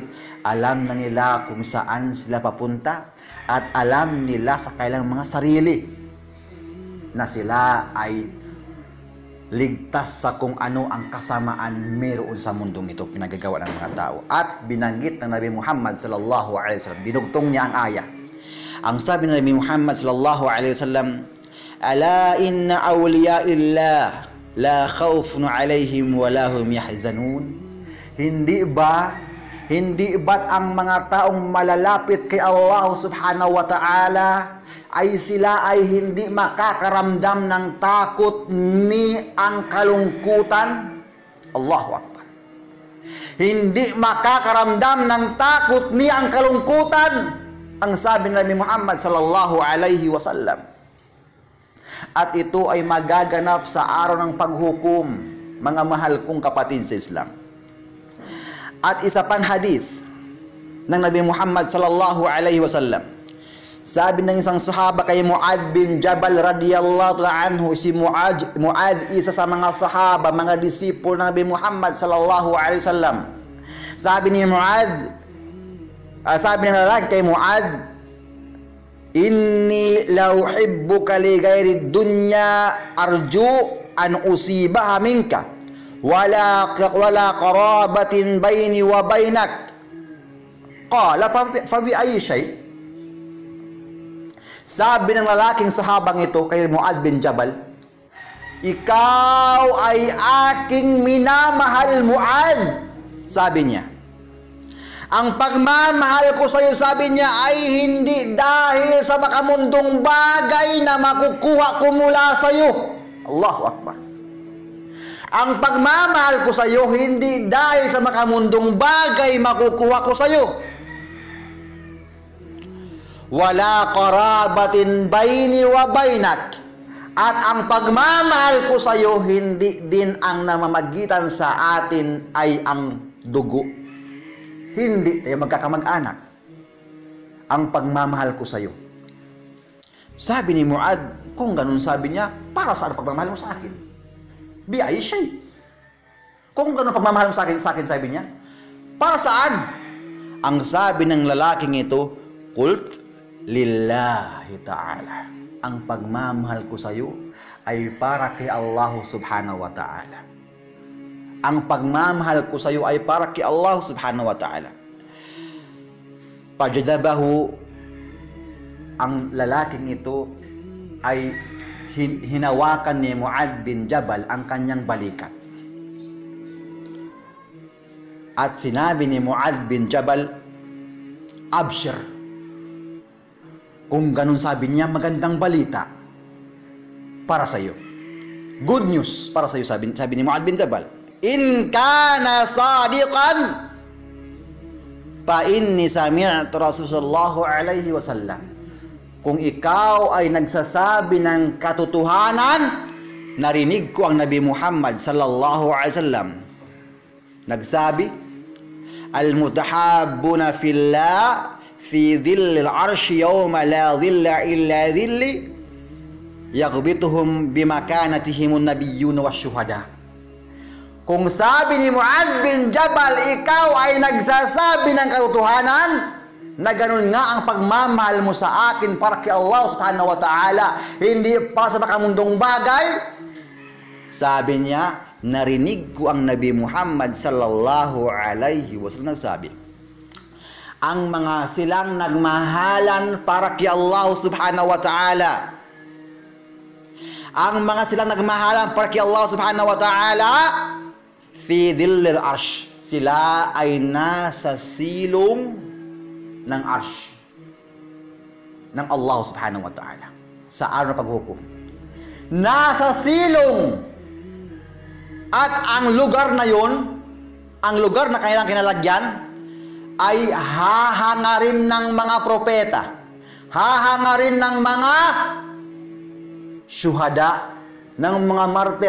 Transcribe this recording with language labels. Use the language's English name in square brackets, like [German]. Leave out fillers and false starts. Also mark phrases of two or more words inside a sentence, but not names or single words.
[Filipino] Alam na nila kung saan sila papunta at alam nila sa kailang mga sarili na sila ay ligtas sa kung ano ang kasamaan meron sa mundong ito pinagagawa ng mga tao. At binanggit ng Nabi Muhammad [Arabic] صلى الله عليه وسلم, [Filipino] dinugtong niya ang ayah. Ang sabi ng Nabi Muhammad [Arabic] صلى الله عليه وسلم ألا إن أولياء الله لا خوف عليهم ولا هم يحزنون. [Filipino] Hindi ba't ang mga taong malalapit kay Allah [Arabic] سبحانه وتعالى [Filipino] ay sila ay hindi makakaramdam ng takot ni ang kalungkutan? [Arabic] الله أكبر. [Filipino] Hindi makakaramdam ng takot ni ang kalungkutan. Ang sabi ng Nabi Muhammad [Arabic] صلى الله عليه وسلم. [Filipino] At ito ay magaganap sa araw ng paghukom, mga mahal kong kapatid sa Islam. At isa pang hadith ng Nabi Muhammad [Arabic] صلى الله عليه وسلم. [Filipino] Sabi ng isang sahaba kay Mu'adh bin Jabal [Arabic] رضي الله عنه, [Filipino] si Mu'adh isa sa mga sahaba, mga disipulo ng Nabi Muhammad [Arabic] صلى الله عليه وسلم. [Filipino] Sabi ni Mu'adh, sabi ng lalaki kay Mu'adh, [Arabic] إني لا أحبك لغير دنيا أرجو أن أصيبها منك ولا قرابة بيني وبينك. قال فبأي شيء? [Filipino] Sabi ng lalaking sahabang ito kay Mu'adh bin Jabal, ikaw ay aking minamahal, Mu'adh. Sabi niya, ang pagmamahal ko sa iyo, sabi niya, ay hindi dahil sa makamundong bagay na makukuha ko mula sa iyo. [Arabic] الله أكبر. [Filipino] Ang pagmamahal ko sa iyo, hindi dahil sa makamundong bagay makukuha ko sa iyo. [Arabic] ولا قرابة بيني وبينك. [Filipino] At ang pagmamahal ko sa iyo, hindi din ang namamagitan sa atin ay ang dugo. Hindi tayo magkakamag-anak. Ang pagmamahal ko sa iyo. Sabi ni Mu'adh, kung ganun sabi niya, para saan pagmamahal mo sa akin? [Arabic] بأي شيء. [Filipino] Kung ganun pagmamahal mo sa akin, sabi niya, para saan? Ang sabi ng lalaking ito, [Arabic] قلت لله تعالى. [Filipino] Ang pagmamahal ko sa iyo ay para kay Allah [Arabic] سبحانه وتعالى. [Filipino] Ang pagmamahal ko sa iyo ay para kay Allah [Arabic] سبحانه وتعالى. [Filipino] Pajadabahu, ang lalaking ito ay hinawakan ni Mu'adh bin Jabal ang kanyang balikat. At sinabi ni Mu'adh bin Jabal, abshir. Kung ganun sabi niya, magandang balita para sa iyo. [English] Good news [Filipino] para sa iyo, sabi ni Mu'adh bin Jabal. [Arabic] إن كان صادقا فإني سمعت رسول الله عليه وسلم. [Filipino] Kung ikaw ay nagsasabi ng katotohanan, narinig ko ang Nabi Muhammad [Arabic] صلى الله عليه وسلم. Nagsabi, المتحابون في الله في ظل العرش يوم لا ظل إلا ظلي يغبطهم بمكانتهم النبيون والشهداء. [Filipino] Kung sabi ni Mu'adh bin Jabal, ikaw ay nagsasabi ng katotohanan, na ganun nga ang pagmamahal mo sa akin para kay Allah [Arabic] سبحانه وتعالى, [Filipino] hindi para sa makamundong bagay. Sabi niya, narinig ko ang Nabi Muhammad [Arabic] صلى الله عليه وسلم [Filipino] nagsabi, ang mga silang nagmahalan para kay Allah [Arabic] سبحانه وتعالى, [Filipino] ang mga silang nagmahalan para kay Allah [Arabic] سبحانه وتعالى, في ظل العرش, [Filipino] sila ay nasa silong ng arsh ng Allah [Arabic] سبحانه وتعالى [Filipino] sa araw ng paghukom. Nasa silong. At ang lugar na yon, ang lugar na kanilang kinalagyan, ay hahangarin ng mga propeta, hahangarin ng mga syuhada, ng mga martir.